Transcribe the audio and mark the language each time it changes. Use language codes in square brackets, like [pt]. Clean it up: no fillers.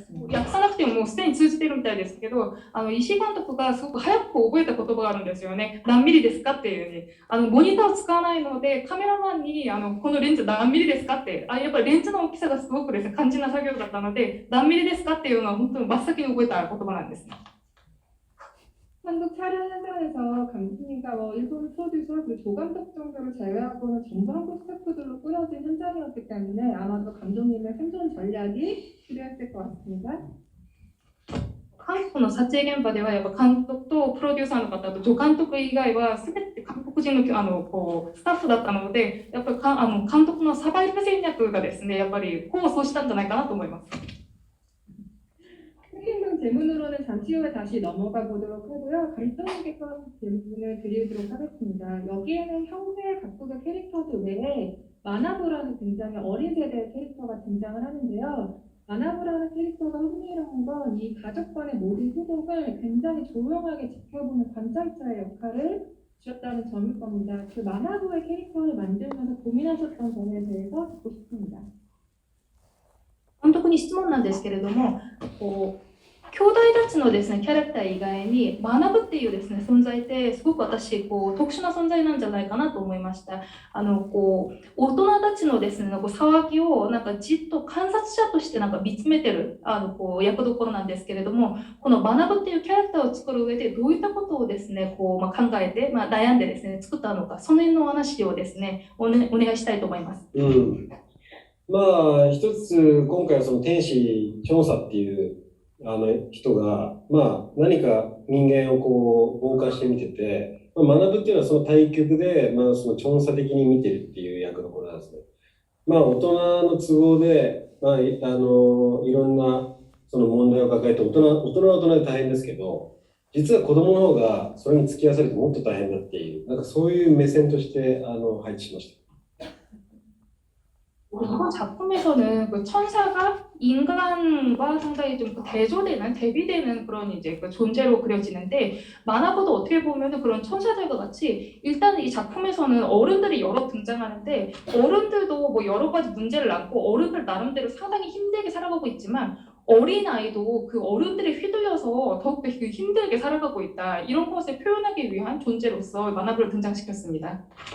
[ja] 訳さなくてももうすでに通じてるみたいですけど、石井監督がすごく早く覚えた言葉があるんですよね。何ミリですかっていうふうに。モニターを使わないので、カメラマンにこのレンズ何ミリですかって、やっぱりレンズの大きさがすごくですね、肝心な作業だったので、何ミリですかっていうのは本当に真っ先に覚えた言葉なんですね。 [ko] 한국 촬영 현장에서 감독님과 일본 프로듀서 그리고 조감독 정도를 제외하고는 전부 한국 스태프들로 꾸려진 현장이었기 때문에 아마도 감독님의 생존 전략이 필요했을 것 같습니다. [ja] 韓国の撮影現場ではやっぱ監督とプロデューサーの方と助監督以外は全て韓国人のこうスタッフだったので、やっぱり監督のサバイバル戦略がですね、やっぱり功を奏したんじゃないかなと思います。 [ko] 채팅방 질문으로는 잠시 후에 다시 넘어가 보도록 하고요. 감독님께 질문을 드리도록 하겠습니다. 여기에는 형제 각국의 캐릭터들 외에 마나부라는 굉장히 어린 세대의 캐릭터가 등장을 하는데요. 마나부라는 캐릭터가 흥미로운 건 이 가족간의 모든 소동을 굉장히 조용하게 지켜보는 관찰자의 역할을 주셨다는 점일 겁니다. 그 마나부의 캐릭터를 만들면서 고민하셨던 점에 대해서 듣고 싶습니다. [ja] 監督に質問なんですけれども、こう兄弟たちのですねキャラクター以外に学ぶっていうですね存在ってすごく私こう特殊な存在なんじゃないかなと思いました。こう大人たちのですねこう騒ぎをなんかじっと観察者としてなんか見つめてるこう役どころなんですけれども、この学ぶっていうキャラクターを作る上でどういったことをですねこう考えて悩んでですね作ったのか、その辺のお話をですねお願いしたいと思います。まあ一つ今回はその天使チョンサっていう人が、何か人間をこう傍観して見てて、学ぶっていうのはその対極で、その調査的に見てるっていう役のことなんですね。大人の都合で、いろんなその問題を抱えて大人は大人で大変ですけど、実は子供の方がそれに付き合わせるともっと大変だっていう、なんかそういう目線として配置しました。 [ko] 이번 작품에서는 그 천사가 인간과 상당히 좀 대조되는 대비되는 그런 이제 그 존재로 그려지는데, 만화보다 어떻게 보면 그런 천사들과 같이 일단 이 작품에서는 어른들이 여러 등장하는데 어른들도 뭐 여러 가지 문제를 안고 어른들 나름대로 상당히 힘들게 살아가고 있지만 어린 아이도 그 어른들에 휘둘려서 더욱더 힘들게 살아가고 있다, 이런 것을 표현하기 위한 존재로서 만화를 등장시켰습니다.